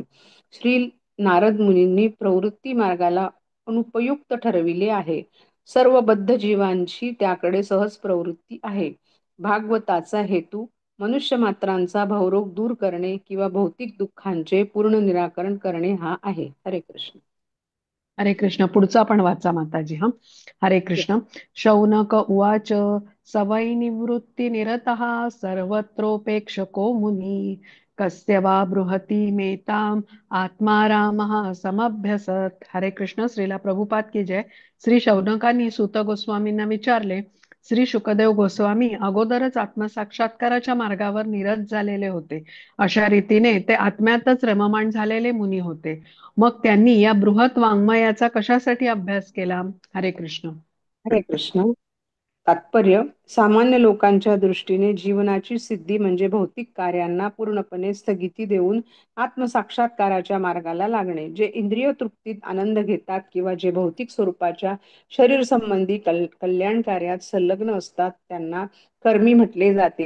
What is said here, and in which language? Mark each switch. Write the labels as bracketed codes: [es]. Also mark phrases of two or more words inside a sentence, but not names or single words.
[mr] श्री नारद मुनींनी प्रवृत्ती मार्गाला अनुपयुक्त ठरविले आहे. सर्व बद्ध जीवांची त्याकडे सहज प्रवृत्ती आहे. भागवताचा हेतू मनुष्य मात्रांचा भावरोग दूर करणे किंवा भौतिक दुःखांचे पूर्ण निराकरण करणे हा आहे. हरे कृष्ण. हरे कृष्ण. पुढचा पण वाचा माताजी. हा, हरे कृष्ण. [sa] शौनक उवाच सवै निवृत्ती निरतः सर्वत्रोपेक्षको मुनी कस्य वा बृहती मेताम आत्मा रामः समभ्यसत. [mr] हरे कृष्ण. श्रीला प्रभुपाद की जय. श्री शौनकांनी सूत गोस्वामींना विचारले, श्री शुकदेव गोस्वामी अगोदरच आत्मसाक्षात्काराच्या मार्गावर निरत झालेले होते. अशा रीतीने ते आत्म्यातच रममाण झालेले मुनी होते. मग त्यांनी या बृहत वाङ्मयाचा कशासाठी अभ्यास केला? हरे कृष्ण. हरे कृष्ण. तात्पर्य: सामान्य लोकांच्या दृष्टीने जीवनाची सिद्धी म्हणजे भौतिक कार्यांना पूर्णपणे स्थगिती देऊन आत्मसाक्षात्काराच्या मार्गाला लागणे. जे इंद्रिय तृप्तीत आनंद घेतात किंवा जे भौतिक स्वरूपाच्या शरीर संबंधी कल्याण कार्यात संलग्न असतात त्यांना कर्मी म्हटले जाते.